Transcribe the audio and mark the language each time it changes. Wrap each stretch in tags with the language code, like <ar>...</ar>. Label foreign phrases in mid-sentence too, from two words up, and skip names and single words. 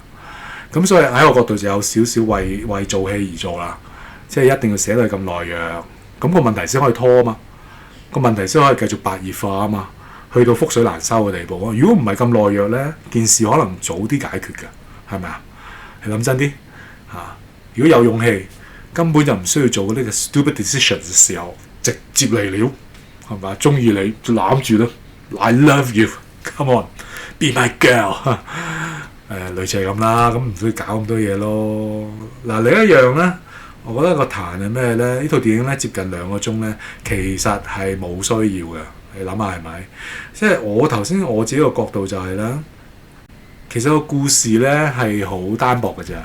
<yue>咁所以喺我角度就有少少為做戲而做啦，即係一定要寫到佢咁懦弱，咁個問題先可以拖啊嘛，個問題先可以繼續白熱化啊嘛，去到覆水難收嘅地步啊。如果唔係咁懦弱咧，件事可能早啲解決嘅，係咪啊？你諗真啲嚇，如果有勇氣，根本就唔需要做呢個</yue> <en>stupid decisions</en> <yue>嘅時候，直接嚟了，係咪啊？中意你就攬住咯</yue> <en>，I love you，come on，be my girl。</en> <yue>類似係咁啦，咁唔需要搞咁多嘢咯。嗱，另一樣咧，我覺得個彈係咩咧？呢套電影咧接近2個鐘咧，其實係冇需要嘅。你諗下係咪？即係我頭先我自己個角度就係咧，其實個故事咧係好單薄嘅啫。</yue>